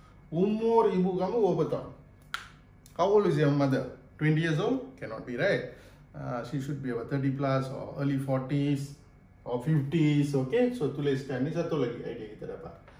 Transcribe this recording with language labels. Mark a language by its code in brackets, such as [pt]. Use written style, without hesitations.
[ms] Umur ibu kamu berapa tahun? [en] How old is your mother? 20 years old? Cannot be, right? She should be about 30 plus or early 40s or 50s, okay? [ms] So tuliskan, ini satu lagi idea kita dapat.